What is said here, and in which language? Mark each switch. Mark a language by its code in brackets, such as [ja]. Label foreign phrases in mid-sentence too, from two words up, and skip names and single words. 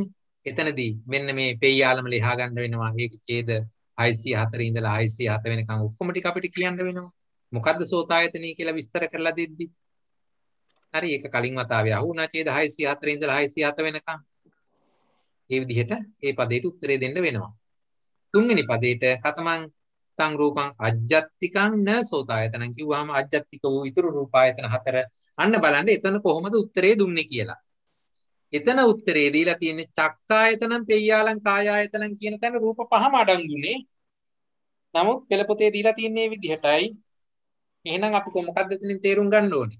[si] එතනදී මෙන්න මේ පෙయ్యාලම ලියා ගන්න වෙනවා. ඒක ඡේද 604 ඉඳලා 607 වෙනකන් ඔක්කොම ටික අපිට කියන්න වෙනවා. මොකද්ද සෝතායතනෙ කියලා විස්තර කරලා දෙද්දි. හරි, ඒක කලින් වතාවේ අහුණා ඡේද 604 ඉඳලා 607 වෙනකන්. මේ විදිහට මේ පදේට උත්තරේ දෙන්න වෙනවා. තුන්වෙනි පදේට [pi] කතමං තං රූපං අජ්ජත්තිකං න සෝතායතනං [si] කිව්වහම අජ්ජත්තික වූ ඊතුරු රූපායතන 4 අන්න බලන්න එතන කොහොමද උත්තරේ දුන්නේ කියලා. එතන උත්තරේ දීලා තියෙන්නේ [pi] චක්කායතනං පෙయ్యාලං කායායතනං [si] කියන තැන රූප පහම අඩංගුනේ. නමුත් පෙළ පොතේ දීලා තියෙන්නේ මේ විදිහටයි. එහෙනම් අපි මොකක්ද එතනින් තේරුම් ගන්න ඕනේ?